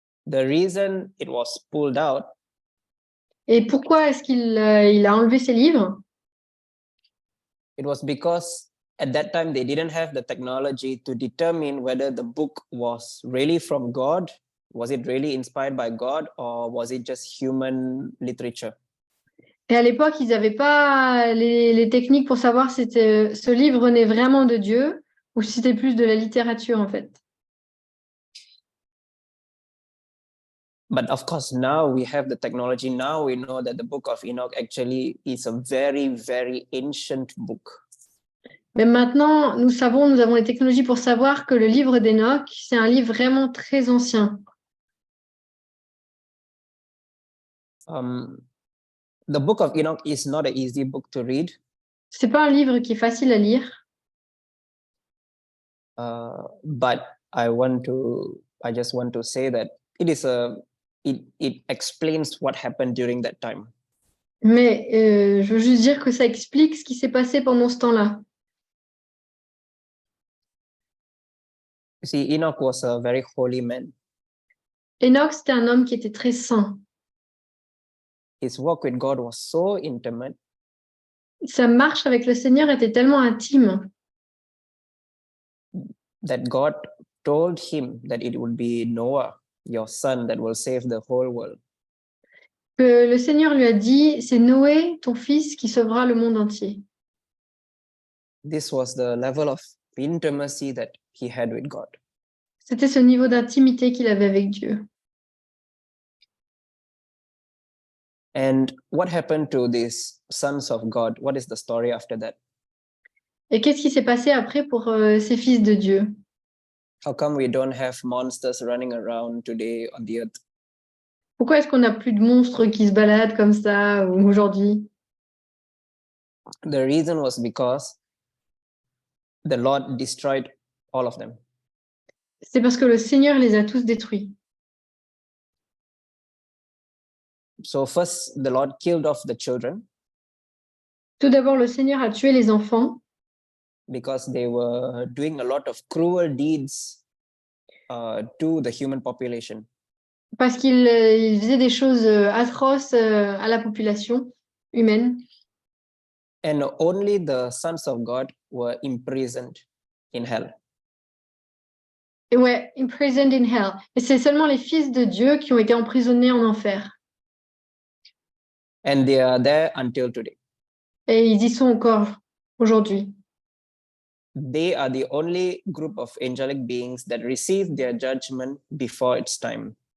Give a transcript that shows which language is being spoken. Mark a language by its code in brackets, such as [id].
[en] The reason it was pulled out, [fr] Et pourquoi est-ce qu'il il a enlevé ces livres? [en] it was because at that time they didn't have the technology to determine whether the book was really from God, was it really inspired by God, or was it just human literature. [fr] Et à l'époque, ils n'avaient pas les techniques pour savoir si ce livre venait vraiment de Dieu ou si c'était plus de la littérature en fait. [en] But of course, now we have the technology. Now we know that the book of Enoch actually is a very ancient book. [fr] Mais maintenant, nous avons les technologies pour savoir que le livre d'Enoch, c'est un livre vraiment très ancien. [en] The book of Enoch is not an easy book to read. [fr] C'est pas un livre qui est facile à lire. [en] But I just want to say that it explains what happened during that time. [fr] Mais je veux juste dire que ça explique ce qui s'est passé pendant ce temps-là. [en] You see, Enoch was a very holy man. [fr] Enoch, c'était un homme qui était très saint. [en] His walk with God was so intimate [fr] Sa marche avec le Seigneur était tellement intime [en] that God told him that it would be Noah, your son, that will save the whole world. [fr] que le Seigneur lui a dit, c'est Noé, ton fils, qui sauvera le monde entier. [en] This was the level of intimacy that he had with God. [fr] C'était ce niveau d'intimité qu'il avait avec Dieu. [en] And what happened to these sons of God? What is the story after that? [fr] Et qu'est-ce qui s'est passé après pour ces fils de Dieu? [en] How come we don't have monsters running around today on the earth? [fr] Pourquoi est-ce qu'on n'a plus de monstres qui se baladent comme ça aujourd'hui? [en] The reason was because the Lord destroyed all of them. [fr] C'est parce que le Seigneur les a tous détruits. [en] So first, the Lord killed off the children [fr] Tout d'abord, le Seigneur a tué les enfants [en] because they were doing a lot of cruel deeds to the human population. [fr] parce qu'ils faisaient des choses atroces à la population humaine. [en] And only the sons of God were imprisoned in hell. [fr] Et ouais, [en] imprisoned in hell. [fr] Et c'est seulement les fils de Dieu qui ont été emprisonnés en enfer. [en] And they are there until today. [fr] Et ils y sont encore aujourd'hui. [en] They are the only group of angelic beings that receive their judgment before its time.